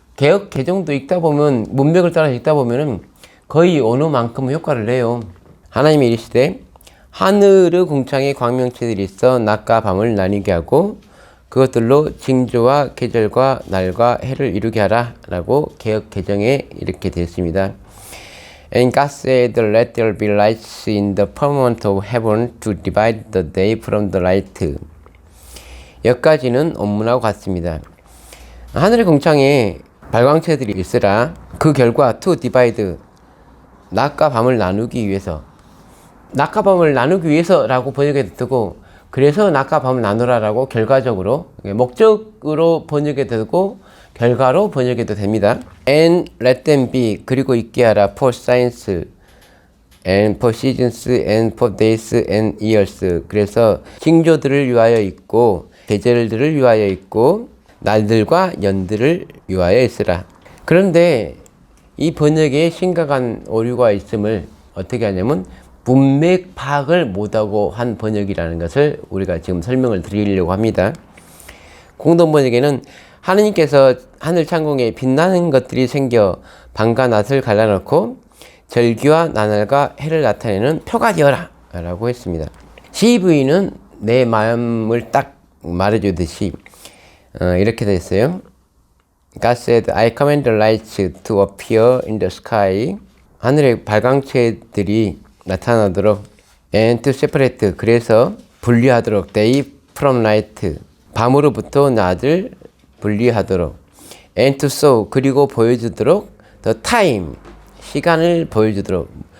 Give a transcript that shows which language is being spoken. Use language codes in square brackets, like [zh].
[ko] 개역 개정도 읽다 보면 문맥을 따라 읽다 보면은 거의 언어만큼 효과를 내요. 하나님이 이르시되 하늘의 궁창에 광명체들이 있어 낮과 밤을 나뉘게 하고 그것들로 징조와 계절과 날과 해를 이루게 하라 라고 개역 개정에 이렇게 되어 있습니다. [en] And God said, Let there be lights in the firmament of heaven to divide the day from the night. [ko] 여기까지는 원문하고 같습니다. 하늘의 궁창에 발광체들이 있으라. 그 결과 [en] to divide, [ko] 낮과 밤을 나누기 위해서. 낮과 밤을 나누기 위해서라고 번역해도 되고 그래서 낮과 밤을 나누라라고 결과적으로 목적으로 번역해도 되고 결과로 번역해도 됩니다. [en] And let them be, [ko] 그리고 있게 하라. [en] For signs and for seasons and for days and years. [ko] 그래서 징조들을 위하여 있고 계절들을 위하여 있고 날들과 연들을 위하여 있으라. 그런데 이 번역에 심각한 오류가 있음을 어떻게 하냐면 문맥 파악을 못하고 한 번역이라는 것을 우리가 지금 설명을 드리려고 합니다. 공동 번역에는 하느님께서 하늘 창공에 빛나는 것들이 생겨 밤과 낮을 갈라놓고 절기와 나날과 해를 나타내는 표가 되어라 라고 했습니다. CV는 내 마음을 딱 말해주듯이 이렇게 됐어요. [en] God said, I command the lights to appear in the sky. [ko] 하늘의 발광체들이 나타나도록 [en] and to separate, [ko] 그래서 분리하도록 [en] day from night, [ko] 밤으로부터 낮을 분리하도록 [en] and to show, [ko] 그리고 보여주도록 [en] the time, [ko] 시간을 보여주도록.